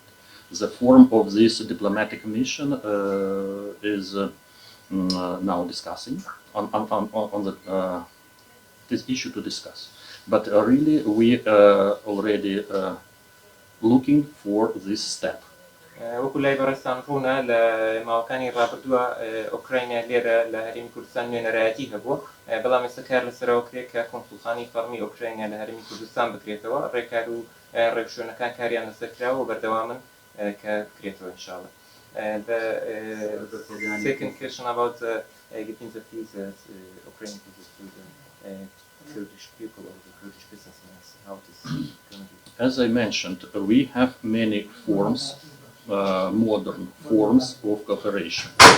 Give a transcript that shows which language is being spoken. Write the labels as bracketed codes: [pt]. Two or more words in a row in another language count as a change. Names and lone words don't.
[en] The form of this diplomatic mission is now discussing on this issue to discuss. But really, we already looking for this step. [ckb] وەکو لای بەڕێستان ڕوونە لە ماوەکانی ڕابردووە ئۆکراینیا لێرە لە هەرێمی کوردستان نوێنەرایەتی هەبووە بەڵام ئێستا کار لەسەرەوە کرێت کە کۆنسوڵخانی فەرمی ئۆکراینیا لە هەرێمی کوردستان بکرێتەوە ڕێکار و ڕێکشوێنەکان کاریان لەسەر کراوە و بەردەوامن کە بکرێتەوە ئینشاءڵڵا. [en] The second question about getting the visas, Ukrainian visas to the Kurdish people or the Kurdish businessmen, how it is going to be? As I mentioned, we have many forms, modern forms of cooperation.